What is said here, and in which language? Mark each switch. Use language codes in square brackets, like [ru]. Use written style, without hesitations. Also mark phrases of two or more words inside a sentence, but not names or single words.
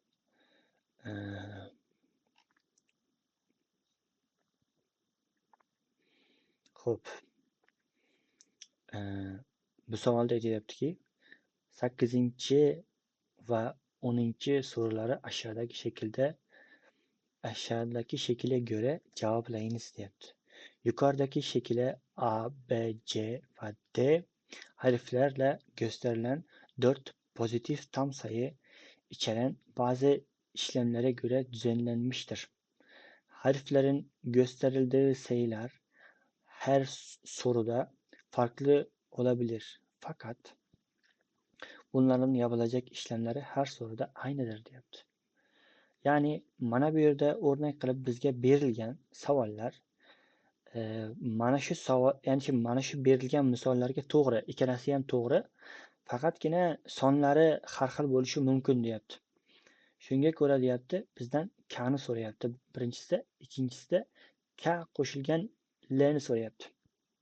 [uz] Xo'p. Bu savolda aytilyaptiki, 8 va 10 so'ralari [tr] aşağıdaki şekilde göre cevaplayınız [uz] deyapti. [tr] Yukarıdaki şekilde A, B, C ve D harflerle gösterilen 4 pozitif tam sayı içeren bazı işlemlere göre düzenlenmiştir. Harflerin gösterildiği sayılar her soruda farklı olabilir. Fakat bunların yapılacak işlemleri her soruda aynıdır deyapti. [uz] Ya'ni mana bu yerda o'rnak qilib bizga berilgan savollar mana shu savol, ya'ni mana shu berilgan misollarga to'g'ri, ikkalasi ham to'g'ri. Faqatgina sonlari har xil bo'lishi mumkin deyapti. Shunga ko'ra deyapti, bizdan K ni so'rayapti birinchisida, ikkinchisida K qo'shilgan L ni so'rayapti.